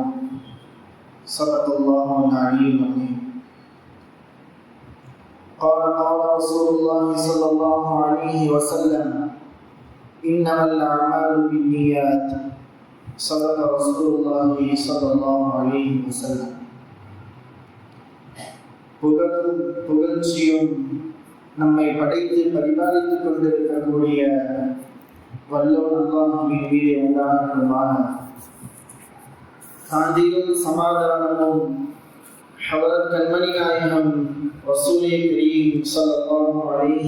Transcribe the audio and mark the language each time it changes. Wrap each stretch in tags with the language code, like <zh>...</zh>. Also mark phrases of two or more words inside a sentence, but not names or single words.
<ar>صدق الله العلي العظيم. قال رسول الله صلى الله عليه وسلم: إنما الأعمال بالنيات. صدق رسول الله صلى الله عليه وسلم.</ar> <ta>புகழ்ச்சியும் நம்மை படைத்து பரிபாலித்துக் கொண்டிருக்கக்கூடிய வல்லோன் அல்லாஹ்வின் மீது உண்டாகட்டுமாக. சாந்தியும் சமாதானமும் ஹஜ்ரத் கண்மணி நாயகம்</ta> <ar>رسول كريم صلى الله عليه</ar>